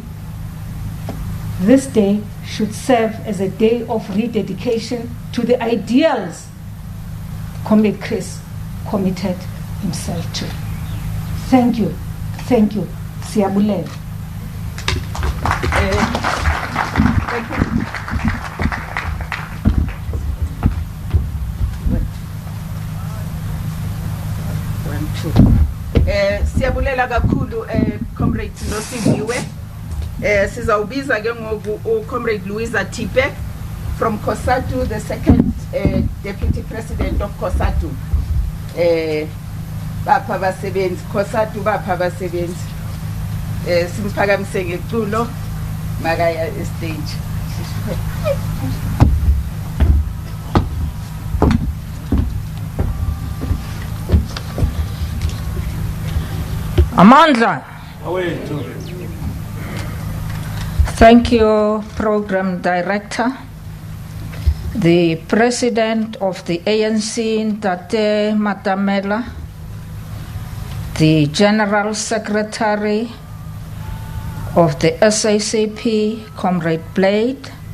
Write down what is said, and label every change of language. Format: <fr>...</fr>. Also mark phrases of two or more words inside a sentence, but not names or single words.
<en>This day should serve as a day of rededication to the ideals Comrade Chris committed himself to. Thank you. Thank you. Siyabulela. Thank you.</en> <xh>Siyabulela kakhulu Comrade Nosiviwe. Sizawubiza ke ngoku</xh> <en>Comrade Louisa Tipe from COSATU, the second Deputy President of COSATU.</en> <xh>Bapha basebenzi COSATU, bapha basebenzi. Simphakamise ngeculo makaya stage. Amandla.</xh> <en>Thank you, Program Director. The President of the ANC, Tate Matamela, the General Secretary of the SACP, Comrade Blade,</en>